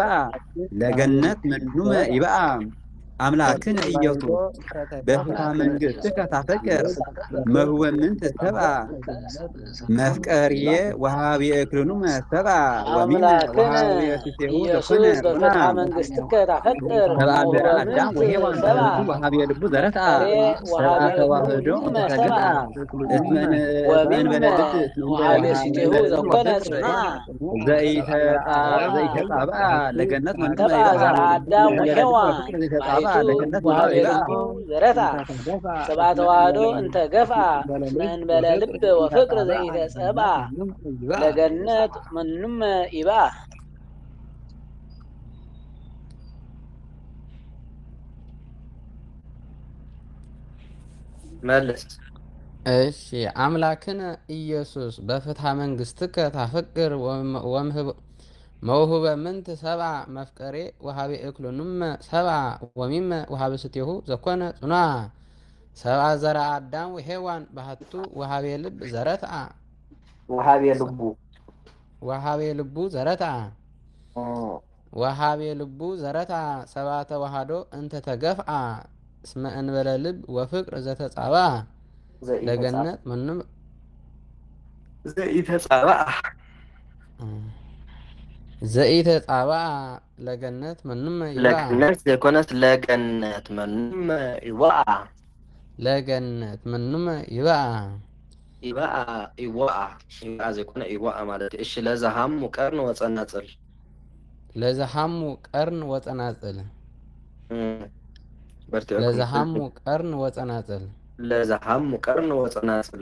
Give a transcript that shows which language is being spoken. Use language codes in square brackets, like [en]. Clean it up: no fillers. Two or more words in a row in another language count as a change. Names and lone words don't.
[gez] ለገነት ምኑመ ይብአ አምላክነ ኢየሱስ በፍትሐ መንግስትከ ታፈቅር መሁበ ምንት ሰብአ መፍቀርዬ ወሃቢ እክሉንም ሰብአ ወሚመ ወሃቢ ስትሁ ዘኮነ ጽኑዓ ሰብአ ዘርአ አዳም ወሔዋን ባህቱ ወሃቢ ልቡ ዘረትዓ ሰብአ ተዋህዶ እንተ ተገፍአ እስመ እንበለ ልብ ወሃቢ ስትሁ ዘኮነ ጽኑዓ ዘይተጻብአ ለገነት ምኑመ ሰብአ ዘርአ አዳም ወሔዋን ዘይተጻብአ ለገነት ወሃቢ ልቡ ዘረትዓ ሰብአ ተዋህዶ እንተ ገፍአ እስመ እንበለ ልብ ወፍቅር ዘይተጻብአ ለገነት ምኑመ ይብአ [am] መልስ [gez] እሺ አምላክን ኢየሱስ በፍትሐ መንግስትከ ታፈቅር መውሁበ ምንት ሰብአ መፍቀሬ ወሃቢ እክሉንም ሰብአ ወሚመ ወሃቢ ስትሁ ዘኮነ ጽኑዓ ሰብአ ዘርአ አዳም ወሔዋን ባህቱ ወሃቢ ልብ ዘረትዓ ወሃቢ ልቡ ዘረትዓ ወሃቢ ልቡ ዘረትዓ ሰብአ ተዋህዶ እንተ ተገፍአ እስመ እንበለ ልብ ወፍቅር ዘተጻብአ ለገነት ምንም ዘኢተጻብአ ለገነት ምንም ይብአ ለገነት ዘይኮነት ለገነት ምንም ይብአ ለገነት ምንም ይበአ ይበአ ዘይኮነ ይበአ ማለት እሺ ለዛሃሙ ቀርን ወፀናጽል ለዝሃሙ ቀርን ወፀናጽል [ti] በርቲአኩም [gez] ለዝሃሙ ቀርን ወፀናጽል ለዛሃሙ ቀርን ወፀናጽል